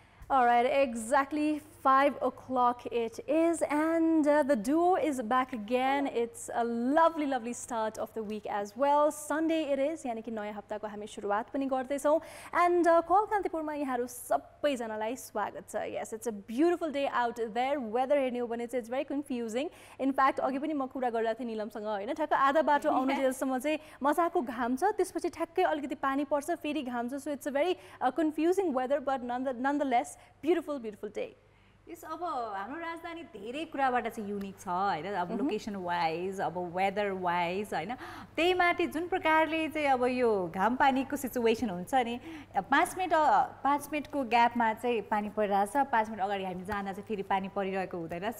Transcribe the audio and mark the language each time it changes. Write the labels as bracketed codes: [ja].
[en] All right, exactly 5 o'clock it is, and the duo is back again. It's a lovely, lovely start of the week as well. Sunday it is, [ne] यानी कि नयाँ हप्ताको हामी सुरुवात पनि गर्दैछौँ. And call कान्तिपुरमा यहाँहरू सबैजनालाई स्वागत छ. [en] Yes, it's a beautiful day out there. [ne] Weather हेर्ने हो भने चाहिँ [en] it's very confusing. In fact, [ne] अघि पनि म कुरा गरिरहेको थिएँ निलमसँग हैन, ठ्याक्क आधा बाटो आउनु जेलसम्म चाहिँ मजाको घाम छ, त्यसपछि ठ्याक्कै अलिकति पानी पर्छ, फेरि घाम छ. [en] So it's a very confusing weather, but nonetheless beautiful day. [ne] यस अब हाम्रो राजधानी धेरै कुराबाट चाहिँ युनिक छ हैन, अब लोकेसन वाइज, अब वेदर वाइज हैन, त्यही माथि जुन प्रकारले चाहिँ अब यो घाम पानीको सिचुएसन हुन्छ नि, 5 मिनेटको ग्यापमा चाहिँ पानी परिरहेछ, 5 मिनेट अगाडि हामी जाँदा चाहिँ फेरि पानी परिरहेको हुँदैन.